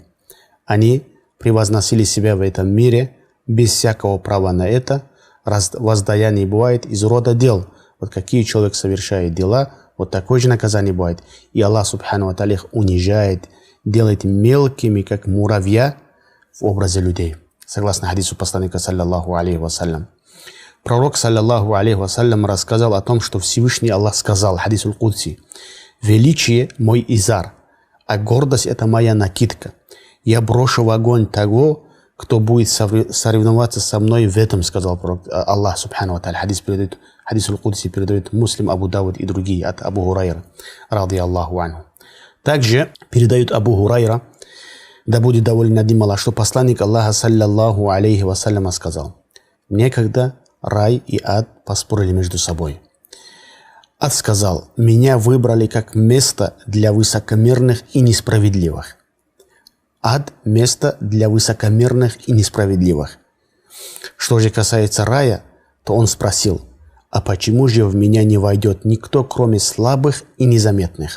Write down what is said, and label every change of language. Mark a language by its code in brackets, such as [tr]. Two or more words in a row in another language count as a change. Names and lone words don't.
[ru] Они превозносили себя в этом мире без всякого права на это. Воздаяние бывает из рода дел. Вот какие человек совершает дела, вот такое же наказание бывает. И Аллах [ar] سبحانه وتعالى [ru] их унижает, делает мелкими, как муравья в образе людей». Согласно хадису посланника, [ar] صلى الله عليه وسلم. [ru] Пророк, [ar] صلى الله عليه وسلم, [ru] рассказал о том, что Всевышний Аллах сказал, [ar] حديث القدسي: [ru] «Величие мой изар, а гордость это моя накидка. Я брошу в огонь того, кто будет соревноваться со мной в этом», сказал пророк Аллах [ar] سبحانه وتعالى. حديث القدسي [ru] передает Муслим, Абу Дауд и другие от Абу Хурайра, [ar] رضي الله عنه. [ru] Также передают Абу Хурайра, да будет доволен над ним Аллах, что посланник Аллаха, [ar] صلى الله عليه وسلم, [ru] сказал: «Некогда рай и ад поспорили между собой. Ад сказал: меня выбрали как место для высокомерных и несправедливых. Ад – место для высокомерных и несправедливых. Что же касается рая, то он спросил: а почему же в меня не войдет никто, кроме слабых и незаметных?»